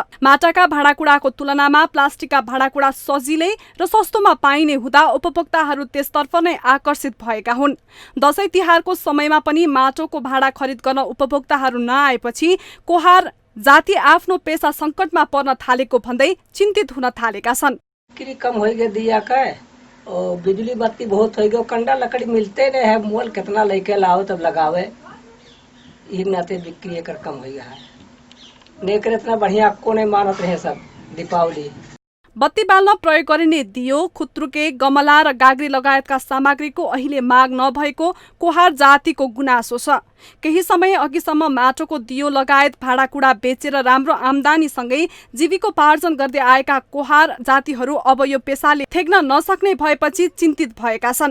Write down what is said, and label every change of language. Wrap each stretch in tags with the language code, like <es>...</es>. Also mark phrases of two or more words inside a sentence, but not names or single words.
<ne>माटाका भाँडाकुँडाको तुलनामा प्लास्टिकका भाँडाकुँडा सजिलै र सस्तोमा पाइने हुँदा उपभोक्ताहरू त्यसतर्फ नै आकर्षित भएका हुन्। दशैं तिहारको समयमा पनि माटोको भाँडा खरिद गर्न उपभोक्ताहरू नआएपछि कुहार जाति आफ्नो पेसा सङ्कटमा पर्न थालेको भन्दै चिन्तित हुन थालेका छन्।</ne> <hi>बिक्री कम हो गया दिया का और बिजली बत्ती बहुत हो गया, कंडा लकड़ी मिलते रहे है, मोल कितना लेके लाओ तब लगावे, ये नाते बिक्री एक कम हो गया है। नेकर इतना बढ़िया को नहीं मानत रहे सब दीपावली।</hi> <ne>बत्ती बाल्न प्रयोग गरिने दियो, खुत्रुके, गमला र गाग्री लगायतका सामग्रीको अहिले माग नभएको कुहार जातिको गुनासो छ। केही समय अघिसम्म माटोको दियो लगायत भाँडाकुँडा बेचेर राम्रो आम्दानीसँगै जीविकोपार्जन गर्दै आएका कुहार जातिहरू अब यो पेसाले थेग्न नसक्ने भएपछि चिन्तित भएका छन्।</ne>